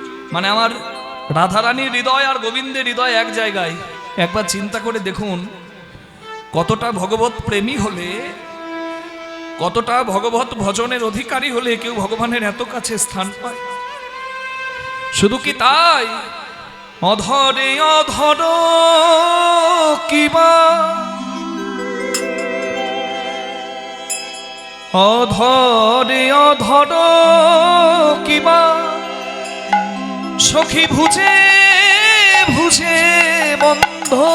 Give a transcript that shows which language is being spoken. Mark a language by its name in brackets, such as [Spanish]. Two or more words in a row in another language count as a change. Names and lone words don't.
[Bangla] মানে আমার রাধারানীর হৃদয় আর গোবিন্দের হৃদয় এক জায়গায়। একবার চিন্তা করে দেখুন, কতটা ভগবত প্রেমী হলে, কতটা ভগবত ভজনের অধিকারী হলে কেউ ভগবানের এত কাছে স্থান পায়। শুধু কি তাই, অধরে অধর কিবা, অধরে অধর কিবা, সখী ভুজে ভুজে বন্ধ,